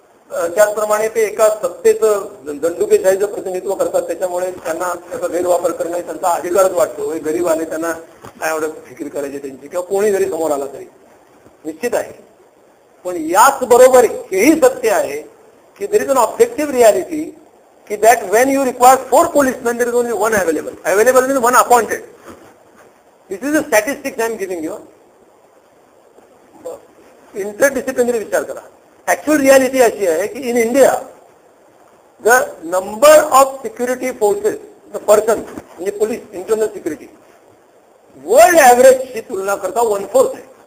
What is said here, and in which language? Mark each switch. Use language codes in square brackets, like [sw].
[mr] त्याचप्रमाणे ते एका सत्तेचं दंडुकेशाहीचं प्रतिनिधित्व करतात, त्याच्यामुळे त्यांना त्याचा गैरवापर करणे त्यांचा अधिकारच वाटतो. गरीब आले त्यांना काय एवढं फिकीर करायची त्यांची, किंवा कोणी जरी समोर आला तरी निश्चित आहे. पण याच बरोबर हेही सत्य आहे की [en] There is an objective reality की that when you require 4 policemen there is only 1 available. Available means 1 appointed. This is the statistics I am giving you. [mr] Interdisciplinary विचार करा. ऍक्च्युअल रियालिटी अशी आहे की [en] in India the number of security forces the person [mr] म्हणजे police internal security world ऍव्हरेजची तुलना करता 1/4 आहे.